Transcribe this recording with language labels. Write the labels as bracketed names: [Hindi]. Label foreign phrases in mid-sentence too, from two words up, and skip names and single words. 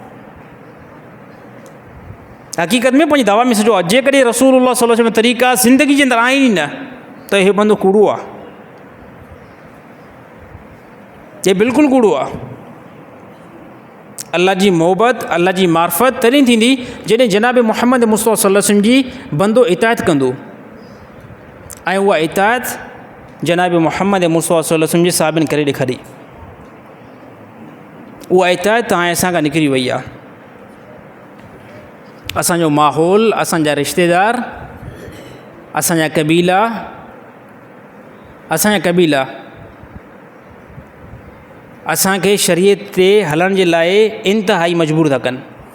[Sindhi] हक़ीक़त में पंहिंजी दवा में सचो आहे। जेकॾहिं रसूलुल्लाह [Arabic] صلى الله عليه وسلم [Sindhi] तरीक़ा ज़िंदगी जे अंदरि आहिनि ई न, त इहो बंदो कूड़ो आहे, ये बिल्कुलु कूड़ो आहे। अल्लाह जी मोहबत, अल्लाह जी मार्फत तॾहिं थींदी जॾहिं जनाब मुहम्मद मुस्तफ़ा [Arabic] صلى الله عليه وسلم [Sindhi] जी बंदो इतायत कंदो। ऐं उहा इतायत जनाब मुहम्मद मुस्तफ़ा [Arabic] صلى الله عليه وسلم [Sindhi] जी साबिन करे ॾेखारी। उहा इतायत तव्हां असां खां निकिरी वई आहे। असांजो माहौल, असांजा रिश्तेदार, असांजा कबीला असांखे शरीयत ते हलण जे लाइ इंतिहाई मजबूर था कनि।